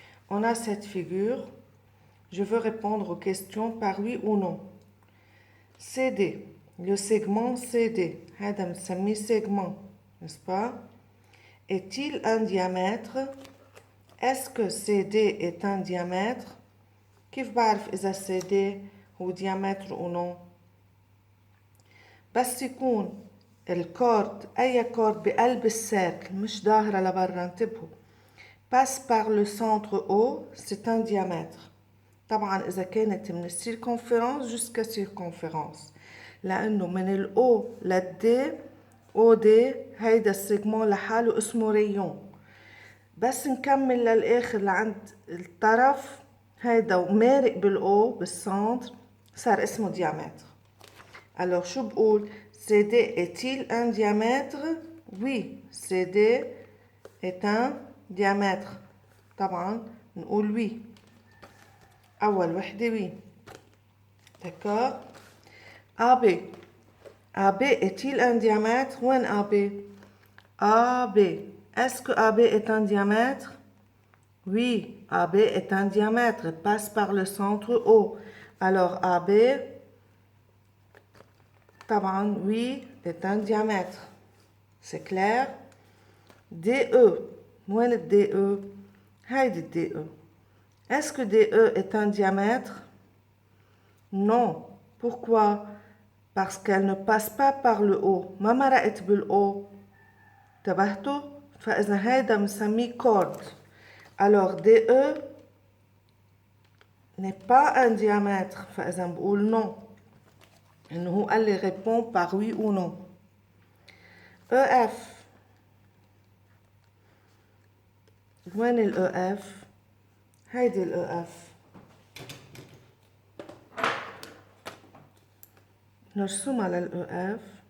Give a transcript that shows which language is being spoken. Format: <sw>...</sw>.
<fr>On a cette figure. Je veux répondre aux questions par oui ou non. CD, le segment CD,</fr> <ar>هذا مسميه</ar> <fr>segment, n'est-ce pas? Est-il un diamètre? Est-ce que CD est un diamètre?</fr> <ar>كيف بعرف إذا CD هو diamètre ou non؟ بس يكون الكورد أي كورد بقلب السيركل مش ظاهرة لبرا انتبهوا</ar> <fr>passe par le centre O, c'est un diamètre.</fr> <ar>طبعا إذا كانت من السيركونفرنس</ar> <fr>jusqu'à circonférence</fr> <ar>لأنه من الأو للدي أو دي هيدا السيجمون لحاله اسمه ريون. بس نكمل للآخر لعند الطرف هيدا ومارق بالأو بالسنتر صار اسمه diamètre.</ar> <fr>Alors</fr> <ar>شو بقول؟</ar> <fr>CD est-il un diamètre? Oui, CD est un diamètre.</fr> <ar>طبعا نقول oui. أول وحدة oui.</ar> <fr>D'accord? AB. AB est-il un diamètre? Où est AB? AB. Est-ce que AB est un diamètre? Oui, AB est un diamètre. Il passe par le centre O. Alors AB, طبعا oui, est un diamètre. C'est clair? DE. Où est le DE? هيدي DE. Est-ce que DE est un diamètre? Non. Pourquoi? Parce qu'elle ne passe pas par le haut.</fr> <ar>ما مرقت بالhaut. انتبهتوا؟ فإذا هيدا مسميه corde.</ar> <fr>Alors DE n'est pas un diamètre.</fr> <ar>فإذا بقول non. إنه هو قال لي</ar> <fr>répond par oui ou non. EF.</fr> <ar>وين ال EF؟ هيدي ال EF. نرسمها لل EF.</ar>